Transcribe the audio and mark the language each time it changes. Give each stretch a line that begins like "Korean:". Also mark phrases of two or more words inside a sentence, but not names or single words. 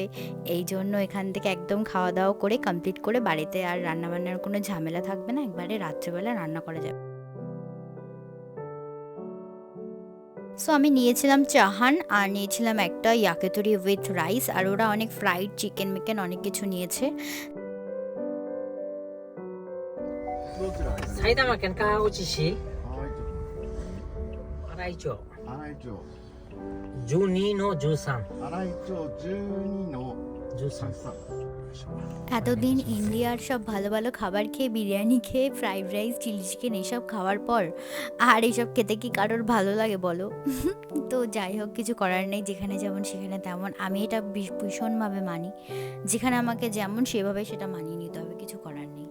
Bangla: এই জন্য এখান থেকে একদম খাওয়া দাওয়া করে কমপ্লিট করে বাড়িতে আর রান্নাবান্নার কোনো ঝামেলা থাকবে না, একবারে রাত্রেবেলা রান্না করা যাবে। সো আমি নিয়েছিলাম চাহান, আর নিয়েছিলাম একটা ইয়াকিতরি
English: with rice,
Bangla: আর ওরা অনেক
English: fried chicken
Bangla: মিকেন অনেক কিছু নিয়েছে।
Japanese: 埼玉県川口市はい、新井町新井町。 12の13 新井町12の 13 13。
Bangla: এতদিন ইন্ডিয়ার সব ভালো ভালো খাবার খেয়ে, বিরিয়ানি খেয়ে,
English: fried rice, chili chicken
Bangla: এসব খাওয়ার পর আর এসব খেতে কি কারোর ভালো লাগে বলো? তো যাই হোক, কিছু করার নেই, যেখানে যেমন সেখানে তেমন। আমি এটা ভীষণভাবে মানি, যেখানে আমাকে যেমন সেভাবে সেটা মানিয়ে নিতে হবে, কিছু করার নেই।